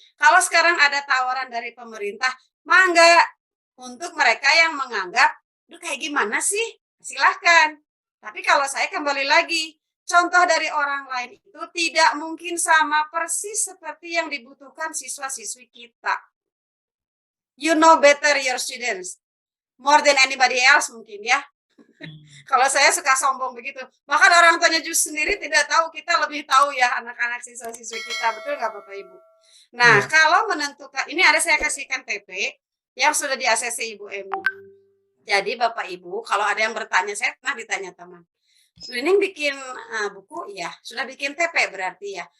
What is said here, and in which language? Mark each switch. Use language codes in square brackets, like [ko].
[id] Kalau sekarang ada tawaran dari pemerintah, mangga untuk mereka yang menganggap, duh kayak gimana sih? Silahkan. Tapi kalau saya kembali lagi, contoh dari orang lain itu tidak mungkin sama persis seperti yang dibutuhkan siswa-siswi kita. [en] You know better your students, more than anybody else [id] mungkin ya. Kalau saya suka sombong begitu. Bahkan orang tuanya justru sendiri tidak tahu, kita lebih tahu ya anak-anak siswa-siswi kita. Betul nggak Bapak Ibu? Nah, Ya. kalau menentukan, ini ada saya kasihkan TP yang sudah di ACC Ibu Emi. Jadi Bapak Ibu, kalau ada yang bertanya, saya pernah ditanya teman, Nining bikin buku, ya sudah bikin TP berarti ya.